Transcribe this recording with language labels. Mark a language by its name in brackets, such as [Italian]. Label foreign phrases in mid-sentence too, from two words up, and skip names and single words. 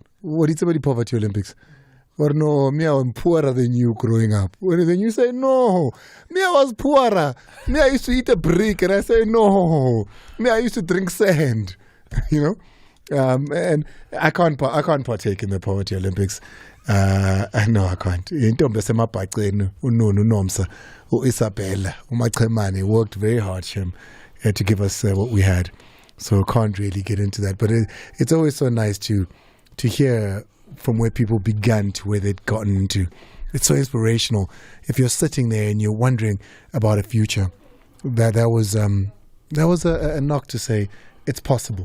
[English] What did somebody poverty Olympics? Or no, me, I was poorer than you growing up. Then you say, no, me, I was poorer. Me, I used to eat a brick, and I say, no. Me, I used to drink sand, you know? And I can't partake in the poverty Olympics. No, I can't. [Zulu] Intombi yasemabhaceni [English] uNunu Nomsa uIsabella uMachemane worked very hard, Shem, to give us what we had. So can't really get into that. But it's always so nice to hear from where people began to where they'd gotten into. It's so inspirational. If you're sitting there and you're wondering about a future, that was a knock to say it's possible.